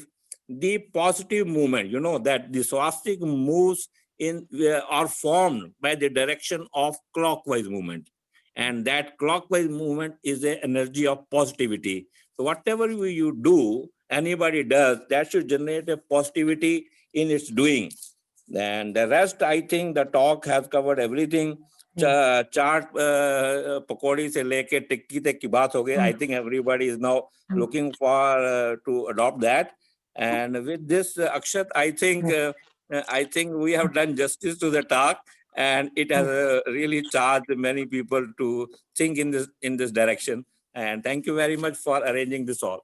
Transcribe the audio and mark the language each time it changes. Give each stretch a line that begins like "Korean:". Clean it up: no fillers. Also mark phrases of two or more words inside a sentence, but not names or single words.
English: The positive movement, you know, that the swastik moves in are formed by the direction of clockwise movement. And that clockwise movement is the energy of positivity. So whatever you do, anybody does, that should generate a positivity in its doing. And the rest, I think the talk has covered everything.
Hindi: Chaat pakodi se leke tikki tak ki baat ho gayi.
English: I think everybody is now looking for to adopt that. And with this, Akshat, I think we have done justice to the talk, and it has really charged many people to think in this direction. And thank you very much for arranging this all.